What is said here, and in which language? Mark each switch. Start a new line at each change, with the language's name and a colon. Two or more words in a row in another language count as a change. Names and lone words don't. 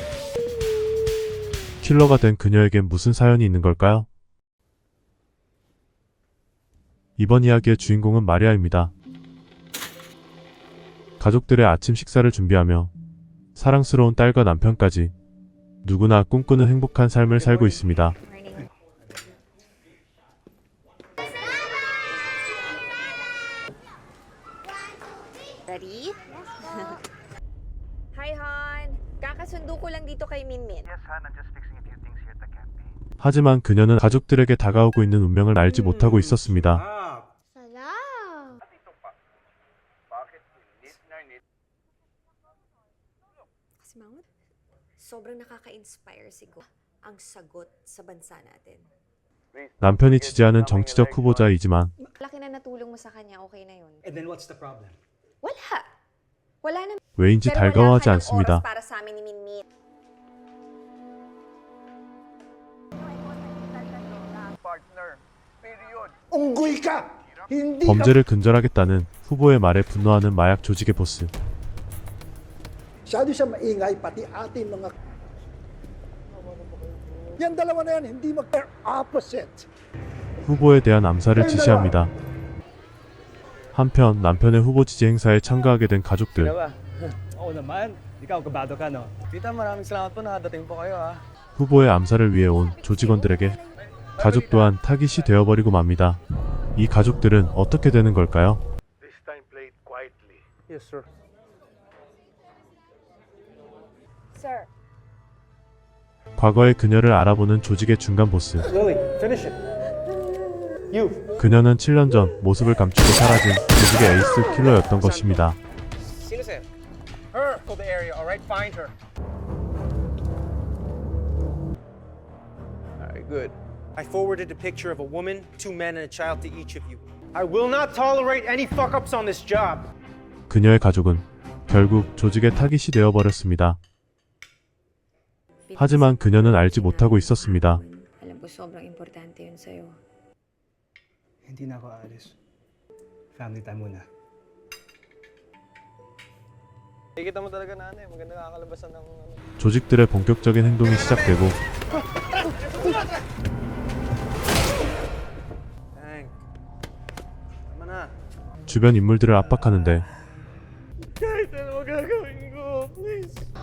Korean: 킬러가 된 그녀에겐 무슨 사연이 있는 걸까요? 이번 이야기의 주인공은 마리아입니다. 가족들의 아침 식사를 준비하며 사랑스러운 딸과 남편까지 누구나 꿈꾸는 행복한 삶을 살고 있습니다.
English: Ready? Hi, Han.
Filipino: Kakasundo ko lang dito kay Minmin.
English: Yes, Han. I'm just fixing a few things here at the campaign.
Korean: 하지만 그녀는 가족들에게 다가오고 있는 운명을 알지 못하고 있었습니다.
Filipino: Salam! Kasi Mahmoud, sobrang nakaka-inspire siguro ang sagot sa bansa natin.
Korean: 남편이 지지하는 정치적 후보자이지만
Filipino: Laki na natulong mo sa kanya, okay na yun.
English: And then what's the problem?
Filipino: Wala. Wala naman.
Korean: 왜인지
Filipino: Pero
Korean: 달가워하지
Filipino: wala ka ng
Korean: 않습니다.
Filipino: oras para sa amin ni Minmin.
English: Partner. Period.
Filipino: Unggoy ka! Hindi
Korean: 범죄를 근절하겠다는 후보의 말에 분노하는 mayak 조직의 보스.
Filipino: Masyado siya maingay, pati ating mga... Yan dalawa na yan, hindi mag-
English: they're opposite.
Korean: 후보에 대한 암살을 지시합니다. 한편 남편의 후보 지지 행사에 참가하게 된 가족들.
Filipino: Oo naman. Ikaw, kabado ka, no? Tita, maraming salamat po. Nakadating po kayo, ha?
Korean: 후보의 암살을 위해 온 조직원들에게 가족 또한 타깃이 되어버리고 맙니다. 이 가족들은 어떻게 되는 걸까요?
English: This time play it quietly. Yes, sir. Sir.
Korean: 과거의 그녀를 알아보는 조직의 중간 보스.
English: Lily, finish it. You.
Korean: 그녀는 7년 전 모습을 감추고 사라진 조직의 에이스 킬러였던 것입니다.
Filipino: Sino, sir?
English: Her. To the area, alright? Find her. Alright, good. I forwarded a picture of a woman, 2 men, and a child to each of you. I will not tolerate any fuck-ups on this job.
Korean: 그녀의 가족은 결국 조직의 타깃이 되어버렸습니다. 하지만 그녀는 알지 못하고 있었습니다.
Filipino: Alam ko sobrang importante yun sa'yo. Hindi na ako aalis.
English: Family time
Filipino: muna. Nakikita mo talaga na maganda nakakalabasan ng...
Korean: 조직들의 본격적인 행동이 시작되고
English: Dang.
Filipino: Tama na.
Korean: 주변 인물들을 압박하는데
Filipino: Kahit ano gagawin ko, please.